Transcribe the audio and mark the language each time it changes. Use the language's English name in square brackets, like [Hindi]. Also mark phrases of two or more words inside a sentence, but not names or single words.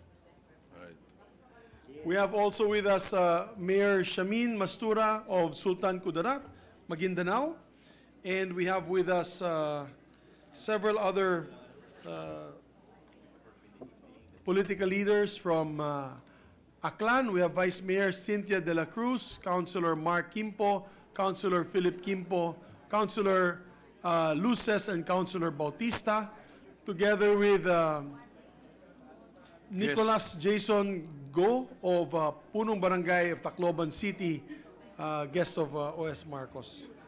[English] We have also with us Mayor Shamin Mastura of Sultan Kudarat, Maguindanao. And we have with us several other political leaders from Aklan. We have Vice Mayor Cynthia de la Cruz, Councilor Mark Quimpo, Councilor Philip Quimpo, Councilor Luces, and Councilor Bautista, together with Nicholas Jason Go of [Filipino] Punong Barangay [English] of Tacloban City, guest of OS Marcos.